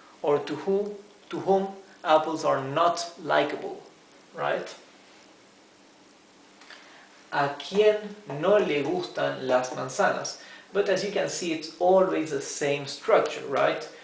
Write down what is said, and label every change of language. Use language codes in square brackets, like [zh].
[en] Or to whom apples are not likable, right? [es] ¿A quién no le gustan las manzanas? [en] But as you can see, it's always the same structure, right?